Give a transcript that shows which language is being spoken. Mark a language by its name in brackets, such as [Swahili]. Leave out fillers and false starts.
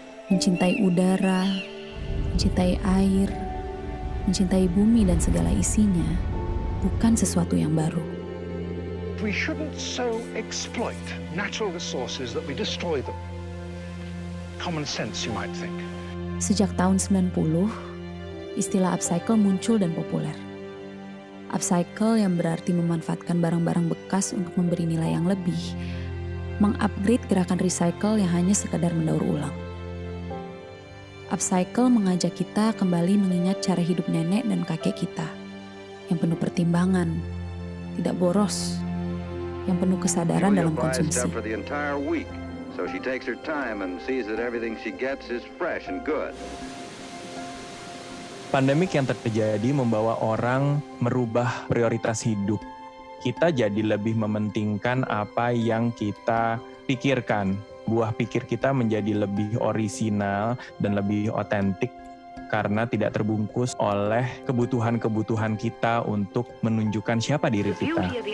[Indonesian] Mencintai udara, mencintai air, mencintai bumi dan segala isinya bukan sesuatu yang baru. [English] We shouldn't so exploit natural resources that we destroy them. Common sense, you might think. [Indonesian] Sejak tahun 90, istilah upcycle muncul dan populer. Upcycle yang berarti memanfaatkan barang-barang bekas untuk memberi nilai yang lebih, mengupgrade gerakan recycle yang hanya sekadar mendaur ulang. Upcycle mengajak kita kembali mengingat cara hidup nenek dan kakek kita, yang penuh pertimbangan, tidak boros, yang penuh kesadaran dalam konsumsi. [English] So she takes her time and sees that everything she gets is fresh and good. [Indonesian] Pandemik yang terjadi membawa orang merubah prioritas hidup. Kita jadi lebih mementingkan apa yang kita pikirkan. Buah pikir kita menjadi lebih orisinal dan lebih otentik karena tidak terbungkus oleh kebutuhan-kebutuhan kita untuk menunjukkan siapa diri kita.